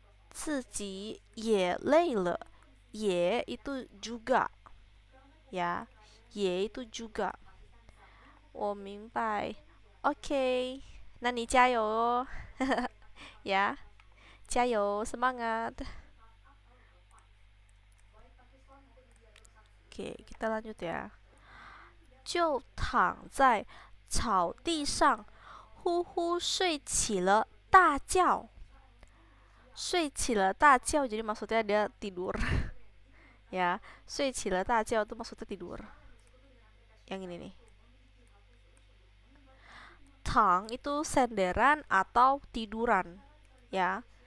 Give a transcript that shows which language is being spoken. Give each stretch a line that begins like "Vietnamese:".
Chinese: 自己也累了，也
Indonesian: itu juga, ya,
Chinese: 也
Indonesian: itu juga.
Chinese: 我明白。 OK，那你加油哦，ya，加油，semangat.
Indonesian: Oke, kita lanjut ya.
Chinese: 就躺在草地上，呼呼睡起了大觉。睡起了大觉
Indonesian: jadi maksudnya dia tidur. Ya, 睡起了大觉 itu maksudnya tidur. Yang ini nih. Tang itu senderan atau tiduran, ya.